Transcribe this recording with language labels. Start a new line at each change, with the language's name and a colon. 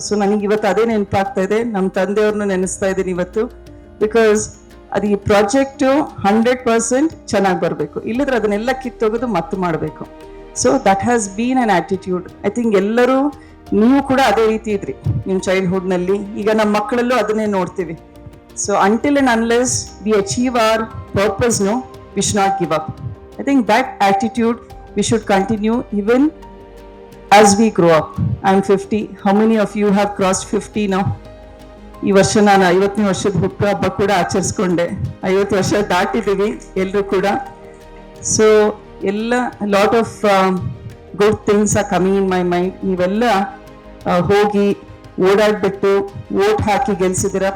Kannada: So ನನಗೆ ಇವತ್ತು ಅದೇ ನೆನಪಾಗ್ತಾ ಇದೆ, ನಮ್ಮ ತಂದೆಯವ್ರನ್ನ ನೆನೆಸ್ತಾ ಇದ್ದೀನಿ ಇವತ್ತು. ಬಿಕಾಸ್ ಅದು ಈ ಪ್ರಾಜೆಕ್ಟು 100% ಚೆನ್ನಾಗಿ ಬರಬೇಕು, ಇಲ್ಲದ್ರೆ ಅದನ್ನೆಲ್ಲ ಕಿತ್ತೋಗೋದು ಮತ್ತೆ ಮಾಡಬೇಕು.
English: So that has been an attitude. I think
Kannada: ಎಲ್ಲರೂ, ನೀವು ಕೂಡ ಅದೇ ರೀತಿ ಇದ್ರಿ ನಿಮ್ಮ ಚೈಲ್ಡ್ಹುಡ್ನಲ್ಲಿ. ಈಗ ನಮ್ಮ ಮಕ್ಕಳಲ್ಲೂ ಅದನ್ನೇ ನೋಡ್ತೀವಿ.
English: So until and unless we achieve our purpose, we should not give up. I think that attitude we should continue even as we grow up. I'm 50. How many of you have crossed 50 now?
Kannada: ಈ ವರ್ಷ ನಾನು 50ನೇ ವರ್ಷದ ಹುಟ್ಟು ಹಬ್ಬ ಕೂಡ ಆಚರಿಸ್ಕೊಂಡೆ. 50 ವರ್ಷ ದಾಟಿದ್ದೀವಿ ಎಲ್ಲರೂ ಕೂಡ.
English: So ಎಲ್ಲ lot of good things are coming in my mind.
Kannada: ನೀವೆಲ್ಲ ಹೋಗಿ ಓಡಾಡ್ಬಿಟ್ಟು ವೋಟ್ ಹಾಕಿ ಗೆಲ್ಸಿದ್ದೀರಾ.